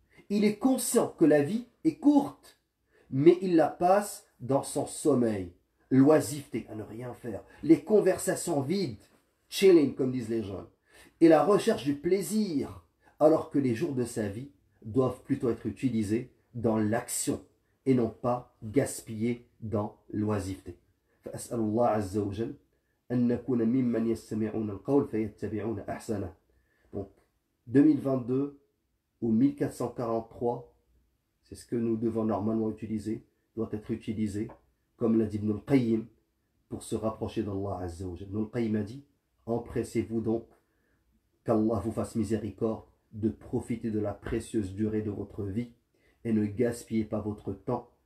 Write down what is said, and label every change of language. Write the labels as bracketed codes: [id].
[fr] Il est conscient que la vie est courte, mais il la passe dans son sommeil, l'oisiveté, à ne rien faire, les conversations vides, chilling comme disent les jeunes, et la recherche du plaisir, alors que les jours de sa vie doivent plutôt être utilisés dans l'action et non pas gaspillés dans l'oisiveté. [ar] فأسأل الله عز وجل أن نكون ممن يستمعون القول فيتبعون أحسنه. [fr] Donc 2022 ou 1443, c'est ce que nous devons normalement utiliser, doit être utilisé, comme l'a dit Ibn al-Qayyim, pour se rapprocher d'Allah Azza wa Jalla. Ibn al-Qayyim a dit, empressez-vous donc qu'Allah vous fasse miséricorde de profiter de la précieuse durée de votre vie et ne gaspillez pas votre temps.